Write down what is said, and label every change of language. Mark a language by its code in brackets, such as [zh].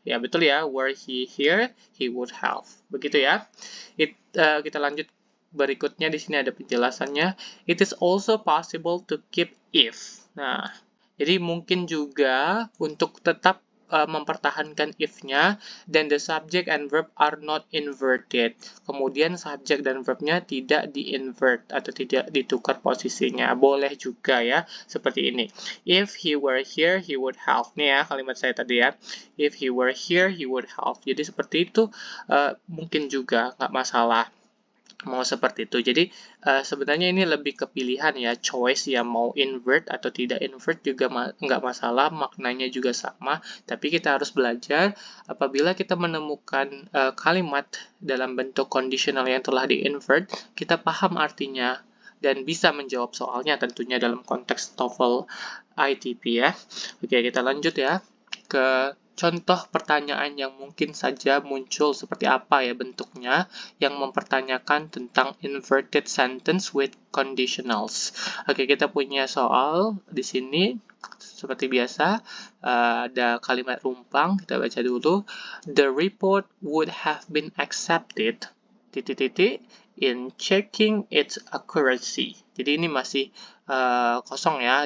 [id] Ya betul ya, [en] were he here, he would have. [id] Begitu ya. Kita lanjut berikutnya, di sini ada penjelasannya. [en] It is also possible to keep if. [id] Nah, jadi mungkin juga untuk tetap mempertahankan if-nya, [en] then the subject and verb are not inverted. [id] Kemudian subjek dan verb-nya tidak di-invert atau tidak ditukar posisinya. Boleh juga ya, seperti ini. [en] If he were here, he would have. [id] Nih ya, kalimat saya tadi ya. [en] If he were here, he would have. [id] Jadi seperti itu mungkin juga, nggak masalah mau seperti itu. Jadi sebenarnya ini lebih ke pilihan ya, choice ya, mau invert atau tidak invert juga nggak masalah, maknanya juga sama. Tapi kita harus belajar apabila kita menemukan kalimat dalam bentuk conditional yang telah di-invert, kita paham artinya dan bisa menjawab soalnya tentunya dalam konteks TOEFL ITP ya. Oke, kita lanjut ya ke contoh pertanyaan yang mungkin saja muncul seperti apa ya bentuknya, yang mempertanyakan tentang inverted sentence with conditionals. Oke, kita punya soal di sini seperti biasa, ada kalimat rumpang, kita baca dulu. [en] The report would have been accepted in checking its accuracy. [id] Jadi ini masih kosong ya.